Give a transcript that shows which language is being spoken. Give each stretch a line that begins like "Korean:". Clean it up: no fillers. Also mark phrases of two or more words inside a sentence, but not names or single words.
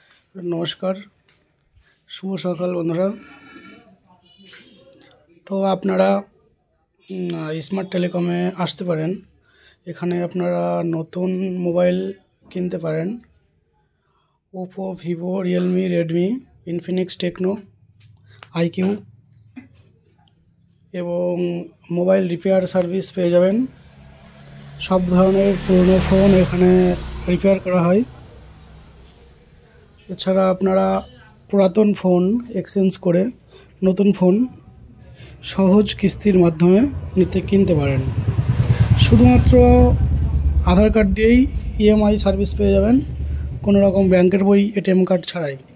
Bangla: নমস্কার শুভ সকাল বন্ধুরা। তো আপনারা স্মার্ট টেলিকমে আসতে পারেন। এখানে আপনারা নতুন মোবাইল কিনতে পারেন। ওপ্পো ভিভো রিয়েলমি রেডমি ইনফিনিক্স টেকনো আইকিউ এবং
English: mobile repair service
Bangla: पेয়ে যাবেন। সব ধরনের পুরানো ফোন এখানে রিপেয়ার করা হয়। এছাড়া আপনারা পুরাতন
English: phone exchange
Bangla: করে নতুন ফোন সহজ কিস্তির মাধ্যমে কিনতে পারেন। শুধুমাত্র আধার কার্ড দিয়েই
English: EMI service
Bangla: পেয়ে যাবেন, কোনো রকম ব্যাংকের বই
English: ATM card
Bangla: ছাড়াই।